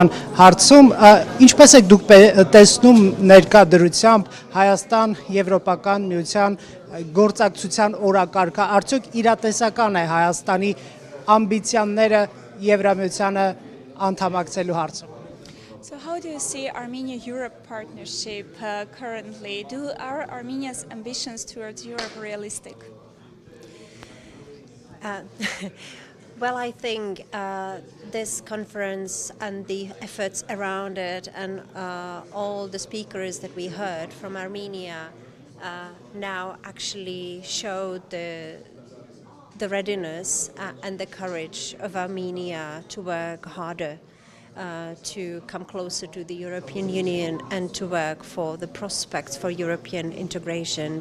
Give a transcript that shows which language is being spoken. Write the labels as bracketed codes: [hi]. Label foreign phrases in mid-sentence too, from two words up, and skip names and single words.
[hy] Հարցում ինչպես եք դուք տեսնում ներկա դրությամբ Հայաստան Եվրոպական միության գործակցության օրակարգը արդյոք իրատեսական է Հայաստանի ամբիցիաները Եվրամիությանը անդամակցելու հարցում? [en] So how do you see Armenia Europe partnership currently? Are Armenia's ambitions towards Europe realistic? Well, I think this conference and the efforts around it and all the speakers that we heard from Armenia now actually showed the readiness and the courage of Armenia to work harder, to come closer to the European Union and to work for the prospects for European integration.